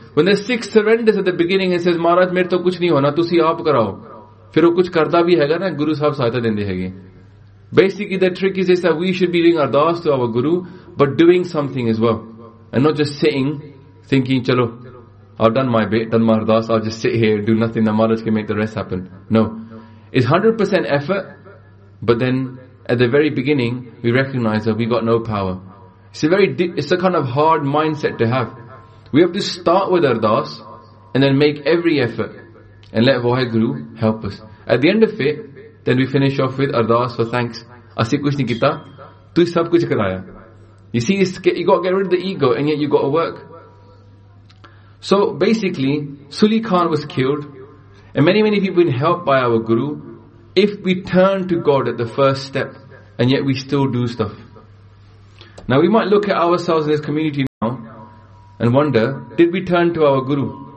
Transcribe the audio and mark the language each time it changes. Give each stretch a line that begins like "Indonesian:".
English: When the Sikh surrenders at the beginning and says,
Punjabi: ਮਹਾਰਾਜ, ਮੇਰੇ ਤੋ ਕੁਛ ਨਹੀ ਹੋਣਾ, ਤੁਸੀ ਆਪ ਕਰਾਓ. ਫਿਰ ਵੋ ਕੁਛ ਕਰਦਾ ਭੀ ਹੇਗਾ ਨਾ, ਗੁਰੂ ਸਾਹਿਬ ਸਹਿਤਾ ਦੇਂਦੇ ਹੇਗੇ.
English: Basically, the trick is this, that we should be doing ardaas to our Guru, but doing something as well. And not just sitting, thinking, chalo, I've done my bit, done my ardaas, I'll just sit here, do nothing, the Maharaj can make the rest happen. No. It's 100% effort, but then, at the very beginning, we recognize that we got no power. It's a kind of hard mindset to have. We have to start with ardaas, and then make every effort, and let Vaheguru help us. At the end of it, then we finish off with ardaas for thanks.
Punjabi: ਅਸੀ ਕੁਛ ਨਹੀ ਕੀਤਾ, ਤੂ ਸਭ ਕੁਛ ਕਰਾਯਾ.
English: You see, you got to get rid of the ego, and yet you got to work. So basically, Suli Khan was killed, and many, many people been helped by our Guru. If we turn to God at the first step, and yet we still do stuff. Now we might look at ourselves in this community now and wonder, did we turn to our Guru?